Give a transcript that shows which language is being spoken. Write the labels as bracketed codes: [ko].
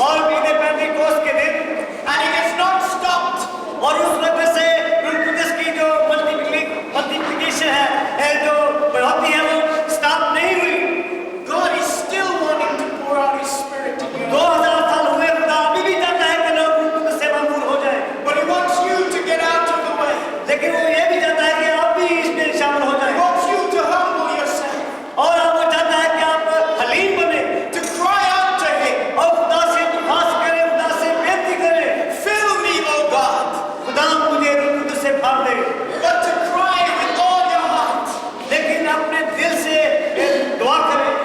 [hi] और बीते पेंटिकोस्ट के दिन, [en] And it has not stopped. [hi] और उस वक्त से रूह कुदस की जो मल्टीप्लिकेशन है, जो बढ़ोतरी है, वो स्टॉप नहीं हुई। [en] God is still wanting to pour out His Spirit to you. [hi] 2000 साल हुए, खुदा अभी भी चाहता है कि लोग रूह कुदस से भरपूर हो जाएं। [en] But He wants you to get out of the way. [hi] लेकिन वो ये भी चाहता है कि आप भी इसमें शामिल हो [en] He [hi] जाएं। [en] wants you to humble yourself, [hi] और आप वो चाहता है कि आप हलीम बने [en] to cry out to Him. [hi] और खुदा से दुआस करें, खुदा से बेनती करें, [en] Fill me, O God. [hi] खुदा मुझे रूह कुदस से भर दे। [en] But to cry with all your heart, [hi] लेकिन अपने दिल से दुआ करें,